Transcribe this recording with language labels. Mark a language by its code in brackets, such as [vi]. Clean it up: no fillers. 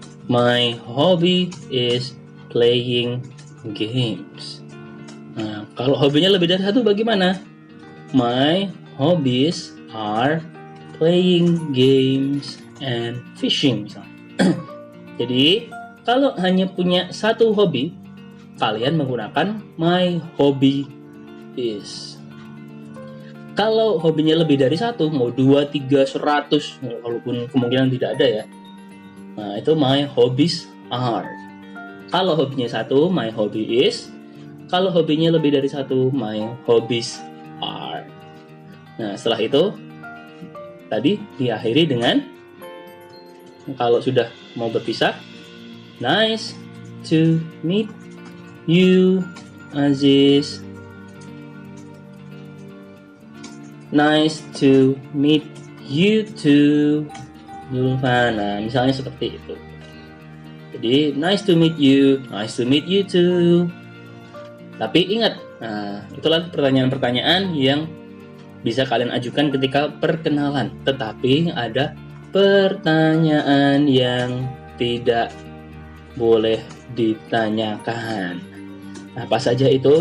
[en] My hobby is playing games. [id] Nah, kalau hobinya lebih dari satu bagaimana? [en] My hobbies are playing games and fishing [id] misalnya. Jadi, kalau hanya punya satu hobi, kalian menggunakan [en] my hobby is. [id] Kalau hobinya lebih dari satu, mau 2, 3, 100, walaupun kemungkinan tidak ada ya. Nah, itu [en] my hobbies are. [id] Kalau hobinya satu, [en] my hobby is. [id] Kalau hobinya lebih dari satu, [en] my hobbies are. [id] Nah, setelah itu, tadi diakhiri dengan, kalau sudah mau berpisah, [en] nice to meet you, [id] Aziz. [en] Nice to meet you too, Zulfan. [id] Nah, misalnya seperti itu. Jadi, [en] nice to meet you too. [id] Tapi ingat, nah, itulah pertanyaan-pertanyaan yang bisa kalian ajukan ketika perkenalan. Tetapi ada pertanyaan yang tidak boleh ditanyakan. Nah, apa saja itu?